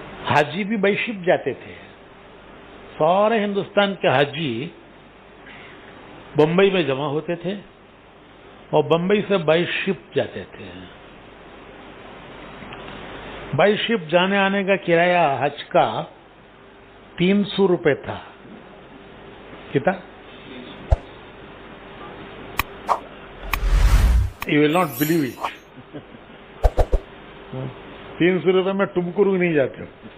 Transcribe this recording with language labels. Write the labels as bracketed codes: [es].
[ur] حاجی بھی by ship جاتے تھے. سارے ہندوستان کے حاجی بمبئی میں جمع ہوتے تھے اور بمبئی سے بائی شپ جاتے تھے. بائی شپ جانے آنے کا کرایہ حج کا 300 روپے تھا. کتنا؟ [en] You will not believe it. [ur] 300 روپے میں ٹمکرو نہیں جاتے ہو.